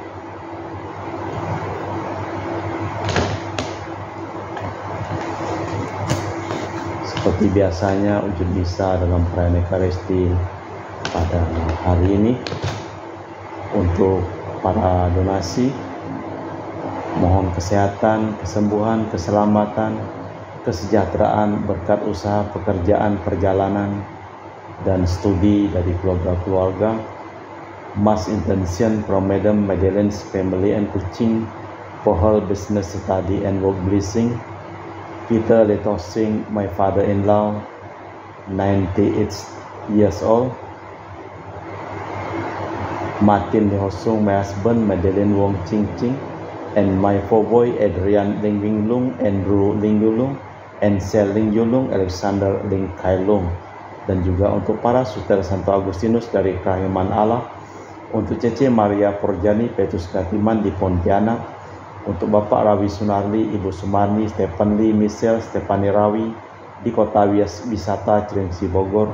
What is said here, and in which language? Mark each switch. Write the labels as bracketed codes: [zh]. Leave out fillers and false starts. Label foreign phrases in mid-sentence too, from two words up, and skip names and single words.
[id] Seperti biasanya, ujung misa dalam perayaan Ekaristi pada hari ini untuk para donasi, mohon kesehatan, kesembuhan, keselamatan, kesejahteraan berkat usaha pekerjaan, perjalanan, dan studi dari keluarga-keluarga. [en] Mass intention from Madam Madeleine's family and Kuching for her business study and work blessing. Peter Letosing, my father-in-law, 98 years old. Martin Lehosung, my husband, Madeleine Wong Ching Ching, and my four boy Adrian Ling Winglung, Andrew Ling Yulung, and Sel Ling Yulung, Alexander Ling Kailung. [id] Dan juga untuk para saudara Santo Agustinus dari Kerahiman Allah, untuk Cece Maria Porjani Petrus Katiman di Pontianak, untuk Bapak Rawi Sunarli, Ibu Sumarni, Stephen Lee, Michelle, Stefani Rawi di Kota Wisata Cilengsi Bogor.